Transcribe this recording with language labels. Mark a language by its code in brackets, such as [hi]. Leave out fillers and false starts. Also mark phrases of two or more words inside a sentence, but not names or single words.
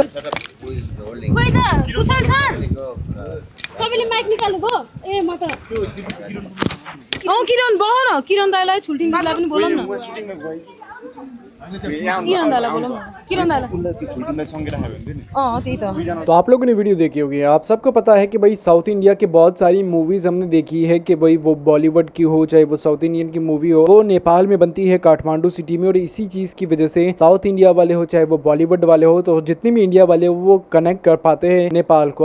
[ne] खोइ त कुशल सर तपाईँले माइक निकाल्नु भयो ए म त किरण बोल न किरण दाइलाई छुल्टिङ दिदीलाई पनि बोलौँ न किरण दाइलाई बोलौँ न किरण दाइलाई त्यही त। [hi] तो आप लोगों ने वीडियो देखी होगी आप सबको पता है कि भाई साउथ इंडिया की बहुत सारी मूवीज हमने देखी है कि भाई वो बॉलीवुड की हो चाहे वो साउथ इंडियन की मूवी हो वो नेपाल में बनती है काठमांडू सिटी में और इसी चीज की वजह से साउथ इंडिया वाले हो चाहे वो बॉलीवुड वाले हो तो जितने भी इंडिया वाले हो वो कनेक्ट कर पाते हैं नेपाल को।